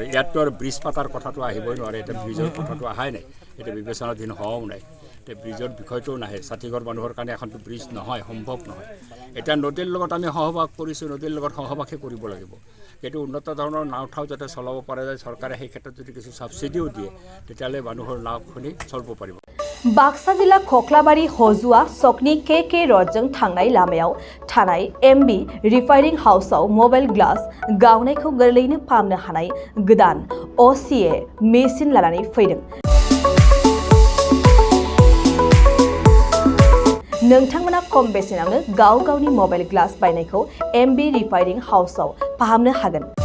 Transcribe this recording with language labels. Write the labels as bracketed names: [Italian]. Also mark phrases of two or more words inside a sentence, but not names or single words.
[Assamese] ইয়াততো আৰু ব্ৰিজ পাতাৰ কথাটো আহিবই নোৱাৰে। এতিয়া ব্ৰিজৰ কথাটো অহাই নাই, এতিয়া বিবেচনাধীন হোৱাও নাই। এতিয়া ব্ৰিজৰ বিষয়টোও নাহে। 60 ঘৰ মানুহৰ কাৰণে এখনতো ব্ৰিজ নহয়, সম্ভৱ নহয়। এতিয়া নদীৰ লগত আমি সহবাস কৰিছোঁ, নদীৰ লগত সহবাসে কৰিব লাগিব। কিন্তু উন্নত ধৰণৰ নাওঠাও যাতে চলাব পৰা যায়, চৰকাৰে সেই ক্ষেত্ৰত যদি কিছু ছাবচিডিও দিয়ে, তেতিয়াহ'লে মানুহৰ নাওখনি চলিব পাৰিব। [Bodo] बाक्सा जिल्ला खख्लाबारि हजुआ सकनि KK रडजों थांनाय लामायाव थानाय MB रिफाइनिं हाउसआव [English] mobile glass [Bodo] गावनायखौ गोरलैयैनो फाहामनो हानाय गोदान OCA मेसिन लानानै फैदों। नोंथांमोना खम बेसेनावनो गाव गावनि [English] mobile glass [Bodo] बायनायखौ MB रिफाइनिं हाउसआव फाहामनो हागोन।